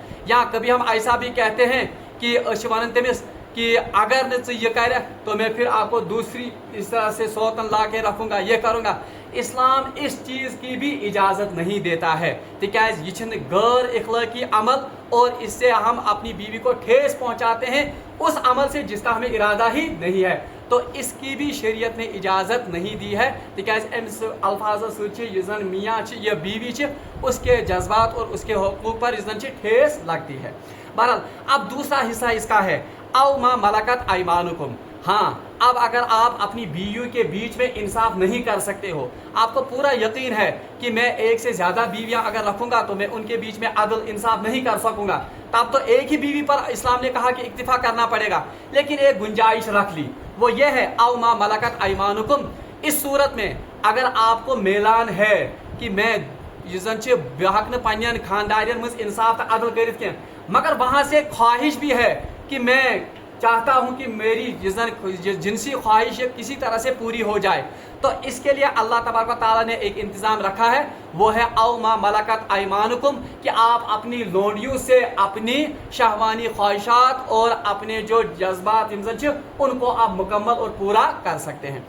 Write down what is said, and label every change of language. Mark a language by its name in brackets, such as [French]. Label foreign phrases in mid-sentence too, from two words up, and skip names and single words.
[Urdu] یا کبھی ہم ایسا بھی کہتے ہیں کہ تمس کہ اگر یہ کرے تو میں پھر آپ کو دوسری اس طرح سے سوتن لا کے رکھوں گا، یہ کروں گا. اسلام اس چیز کی بھی اجازت نہیں دیتا ہے تکیاز یہ غیر اخلاقی عمل اور اس سے ہم اپنی بیوی کو ٹھیس پہنچاتے ہیں اس عمل سے جس کا ہمیں ارادہ ہی نہیں ہے. تو اس کی بھی شریعت نے اجازت نہیں دی ہے تکیاز [Kashmiri] امس الفاظ سۭتۍ زن [Urdu] میاں یا بیوی اس کے جذبات اور اس کے حقوق پر زن ٹھیس لگتی ہے. بہرحال اب دوسرا حصہ اس کا ہے [Arabic] او ما ملکت ایمانکم. [Urdu] ہاں اب اگر آپ اپنی بیویوں کے بیچ میں انصاف نہیں کر سکتے ہو, آپ کو پورا یقین ہے کہ میں ایک سے زیادہ بیویاں اگر رکھوں گا تو میں ان کے بیچ میں عدل انصاف نہیں کر سکوں گا, تب تو ایک ہی بیوی پر اسلام نے کہا کہ اکتفا کرنا پڑے گا, لیکن ایک گنجائش رکھ لی, وہ یہ ہے [Arabic] او ما ملکت ایمانکم. [Urdu] اس صورت میں اگر آپ کو میلان ہے کہ میں بہک نہ [Kashmiri] پنین خاندارین مز انصاف تو عدل کرت کی, [Urdu] مگر وہاں سے خواہش بھی ہے کہ میں چاہتا ہوں کہ میری جنسی خواہش کسی طرح سے پوری ہو جائے, تو اس کے لیے اللہ تبارک و تعالیٰ نے ایک انتظام رکھا ہے, وہ ہے [Arabic] او ما ملکت ایمانکم, [Urdu] کہ آپ اپنی لونڈیوں سے اپنی شہوانی خواہشات اور اپنے جو جذبات ان کو آپ مکمل اور پورا کر سکتے ہیں.